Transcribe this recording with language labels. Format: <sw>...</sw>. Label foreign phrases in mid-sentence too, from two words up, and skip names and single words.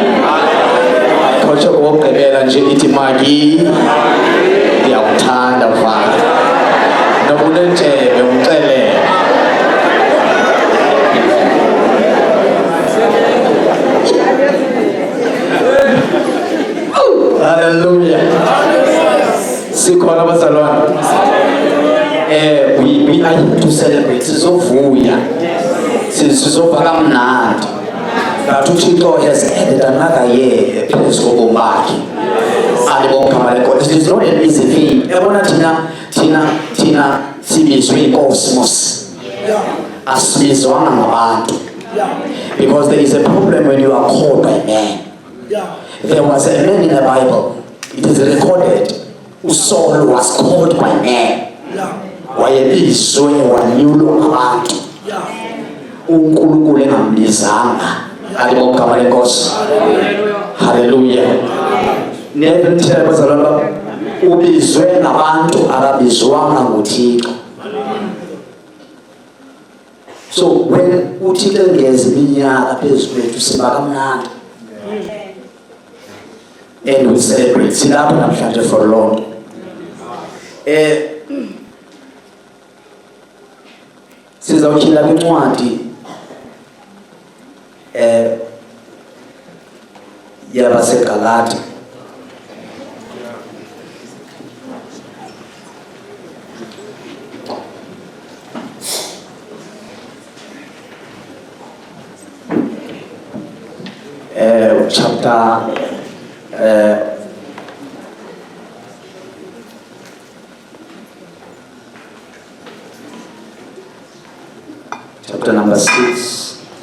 <xh>Kocho kokugqibela nje ithi maki ndiyawuthanda mfana. Nobunentshebe umxelele. Hallelujah. Sikhona bazalwane.</xh> <en>We are here to celebrate.</en> <xh>Sizovuya. Sizova kamnandi.</xh> <en>That Uthixo has added another year</en> <xh>phezu kobomi bakhe.</xh> <en>Andibonga God. It is not an easy thing.</en> <xh>Yabona thina sibizwe inkosmos. Asibizwanga ngabantu.</xh> <en>Yeah. Because there is a problem when you are called by man. Yeah. There was a man in the Bible. It is recorded. Saul was called by man. Yeah.</en> <xh>Wayebizwe wanyulwa abantu.</xh> <en>Yeah.</en> <xh>uNkulunkulu engambizanga. Alibonga igama lenkosi. Hallelujah.</xh> <en>Never tell</en> <xh>bazalwana ubizwe nabantu ababizwanga nguThixo.</xh> <en>So when</en> <xh>uThixo engeza iminyaka phezulu kwethu siba kamnandi.</xh> <en>And we celebrate.</en> <xh>Silapho namhlanje</xh> <en>for Lord.</en> <xh>Sizawukhila kwincwadi yabaseGalati.</xh> <en>Chapter chapter number 6.</en>